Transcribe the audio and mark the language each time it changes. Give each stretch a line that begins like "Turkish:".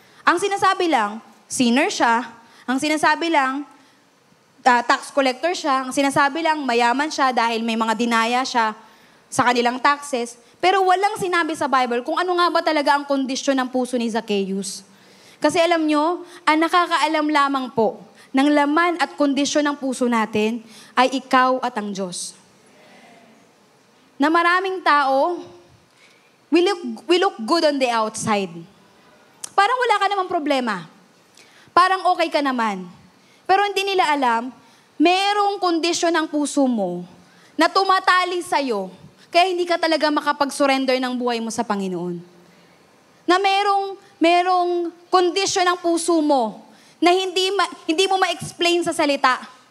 Filipino: Ang sinasabi lang, sinner siya. Ang sinasabi lang, tax collector siya. Ang sinasabi lang, mayaman siya dahil may mga dinaya siya sa kanilang taxes. Pero walang sinabi sa Bible kung ano nga ba talaga ang kondisyon ng puso ni Zacchaeus. Kasi alam nyo, ang nakakaalam lamang po ng laman at kondisyon ng puso natin ay ikaw at ang Diyos. Na maraming tao,
English: we look good on the outside.
Filipino: Parang wala ka namang problema. Parang okay ka naman. Pero hindi nila alam, merong kondisyon ng puso mo na tumatali sa'yo, kaya hindi ka talaga makapag-surrender ng buhay mo sa Panginoon. Na merong kondisyon ng puso mo na hindi mo ma-explain sa salita.